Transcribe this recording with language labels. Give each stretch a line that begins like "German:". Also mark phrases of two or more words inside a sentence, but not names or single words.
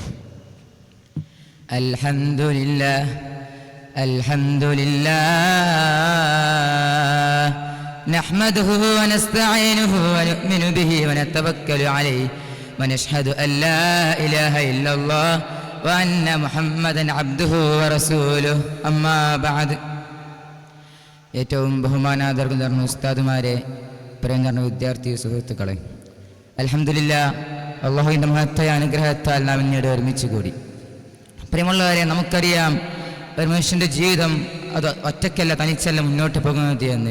Arabic: الحمد لله الحمد لله نحمده ونستعينه ونؤمن به ونتوكل عليه ونشهد أن لا إله إلا الله وأن محمدا عبده ورسوله أما بعد.
Malayalam: ഏറ്റവും ബഹുമാനാദരവ് നിറഞ്ഞ ഉസ്താദുമാരെ, പ്രിയം നിറഞ്ഞ വിദ്യാർത്ഥി സുഹൃത്തുക്കളെ, അൽഹംദുലില്ലാ, അള്ളാഹുവിൻ്റെ മഹത്തായ അനുഗ്രഹത്താൽ നാം ഇന്നീട് ഒരുമിച്ച് കൂടി. പ്രിയമുള്ളവരെ, നമുക്കറിയാം ഒരു മനുഷ്യൻ്റെ ജീവിതം അത് ഒറ്റയ്ക്കല്ല, തനിച്ചല്ല മുന്നോട്ട് പോകുന്നത് എന്ന്.